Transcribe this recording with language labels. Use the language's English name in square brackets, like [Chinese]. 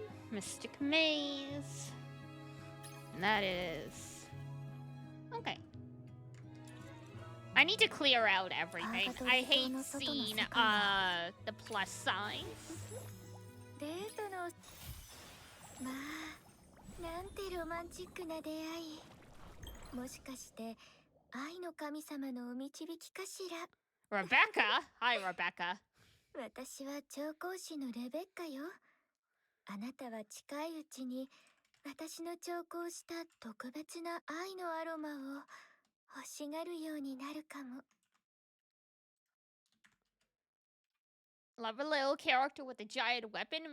[English] Mystic Maze. And that is... Okay. I need to clear out everything. I hate seeing, the plus signs. [Japanese] まあ、なんてロマンチックな出会い。もしかして愛の神様のお導きかしら。 [English] Rebecca? Hi, Rebecca. [Japanese] 私は調香師のレベッカよ。あなたは近いうちに私の調香した特別な愛のアロマを欲しがるようになるかも。 [English] Love a little character with a giant weapon?